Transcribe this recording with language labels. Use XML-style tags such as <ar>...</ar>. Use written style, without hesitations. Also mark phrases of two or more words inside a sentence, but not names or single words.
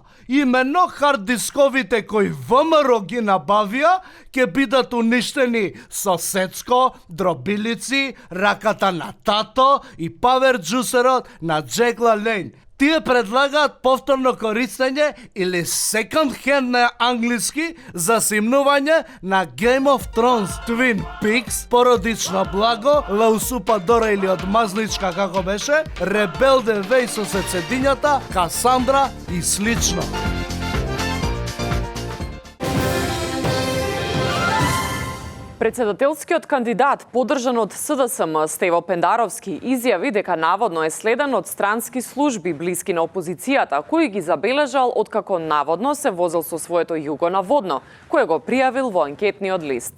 <mk>Именно харддисковите кои ВМРО ги набавија ќе бидат уништени со сецко, дробилици, раката на тато и паверџусерот на Джегла Лейн. Тие предлагаат повторно користење или</mk> <en>second hand</en> <mk>на англиски за симнување на Game of Thrones, Twin Peaks, породично благо, La Usurpadora или одмазничка како беше, Rebelde Way со сецедињата, Касандра и слично. Председателскиот кандидат, поддржан од СДСМ Стево Пендаровски, изјави дека наводно е следен од странски служби блиски на опозицијата, кој ги забележал откако наводно се возел со своето југо на водно, кое го пријавил во анкетниот лист.</mk>